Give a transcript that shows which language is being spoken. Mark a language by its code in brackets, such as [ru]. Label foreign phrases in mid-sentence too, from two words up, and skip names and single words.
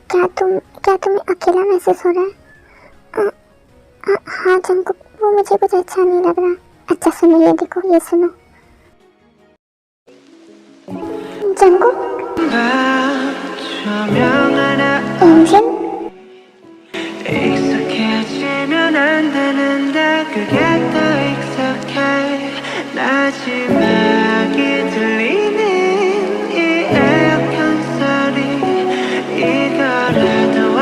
[hi] क्या तुम्हें अकेला महसूस हो रहा है? हाँ जंकुक, वो मुझे कुछ अच्छा नहीं लग रहा। अच्छा सुनो, ये देखो, ये सुनो। जंकुक, एंजल, [ko] 익숙해지면 안 되는데 그게 더 익숙해 마지막이 들리는 이 에어컨 소리 이거라도